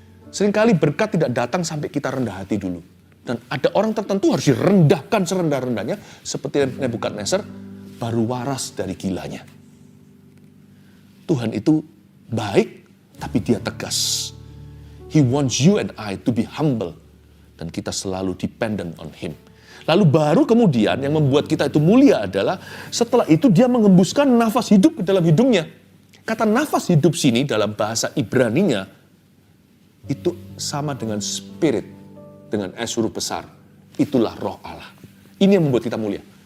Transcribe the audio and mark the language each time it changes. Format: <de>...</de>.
<id>Seringkali berkat tidak datang sampai kita rendah hati dulu. Dan ada orang tertentu harus direndahkan serendah-rendahnya. Seperti Nebukadnezar, baru waras dari gilanya. Tuhan itu baik, tapi dia tegas.</id> <en>He wants you and I to be humble.</en> <id>Dan kita selalu</id> <en>dependent on Him.</en> <id>Lalu baru kemudian yang membuat kita itu mulia adalah setelah itu dia mengembuskan nafas hidup ke dalam hidungnya. Kata nafas hidup sini dalam bahasa Ibraninya itu sama dengan spirit, dengan S huruf besar. Itulah roh Allah. Ini yang membuat kita mulia.</id>